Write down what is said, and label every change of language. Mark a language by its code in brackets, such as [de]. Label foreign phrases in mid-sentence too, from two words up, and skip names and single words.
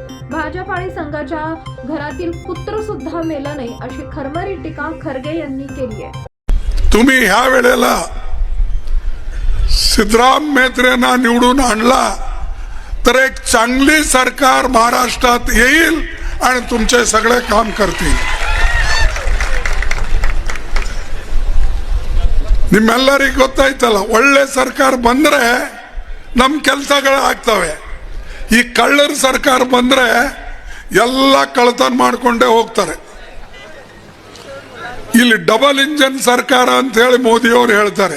[mr] भाजप आणि संघाच्या घरातील पुत्र सुद्धा मेलं नाही, अशी खरमरी टीका खरगे यांनी केली आहे। तुम्ही ह्या वेळेला सिद्धराम म्हेत्रेंना निवडून आणला तर एक चांगली सरकार महाराष्ट्रात येईल आणि तुमचे सगळे काम करतील। [kn] ನಿಮ್ಮೆಲ್ಲರಿಗೂ ಗೊತ್ತಾಯ್ತಲ್ಲ, ಒಳ್ಳೆ ಸರ್ಕಾರ ಬಂದ್ರೆ ನಮ್ಮ ಕೆಲಸಗಳು ಆಗ್ತವೆ। ಈ ಕಳ್ಳರ ಸರ್ಕಾರ ಬಂದ್ರೆ ಎಲ್ಲ ಕಳ್ಳತನ ಮಾಡ್ಕೊಂಡೇ ಹೋಗ್ತಾರೆ। ಇಲ್ಲಿ ಡಬಲ್ ಇಂಜಿನ್ ಸರ್ಕಾರ ಅಂತ ಹೇಳಿ ಮೋದಿ ಅವರು ಹೇಳ್ತಾರೆ।